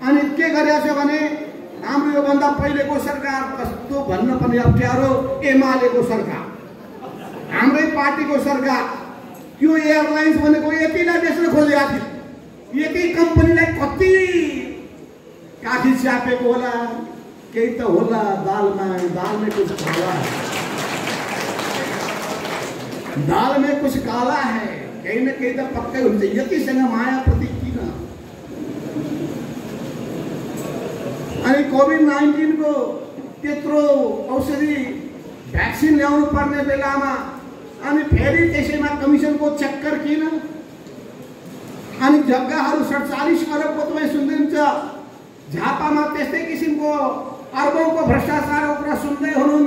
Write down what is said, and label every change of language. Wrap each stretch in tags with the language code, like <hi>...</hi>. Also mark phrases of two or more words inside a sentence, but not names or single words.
<ne>अनि के गरिरहेको छ भने हाम्रो योभन्दा पहिलेको सरकार कस्तो भन्न पनि अप्ठ्यारो, एमालेको सरकार, हाम्रै पार्टीको सरकार, यो एयरलाइन्स भनेको यतिलाई बेच्न खोजेको थियो। यति कम्पनीलाई कति काठी च्यापेको होला, केही त होला दालमै कुछ होला।</ne> <hi>दाल में कुछ काला है, कहीं न कहीं तो</hi> <ne>पक्कै हुन्छ। यतिसँग माया प्रति किन? अनि कोभिड-19 को त्यत्रो औषधि भ्याक्सिन ल्याउनु पर्ने बेलामा अनि फेरि त्यसैमा कमिसनको चक्कर किन? अनि जग्गाहरू 47 अरबको तपाईँ सुन्नुहुन्छ, झापामा त्यस्तै किसिमको अर्बौंको भ्रष्टाचारको कुरा सुन्दै हुनुहुन्छ।</ne>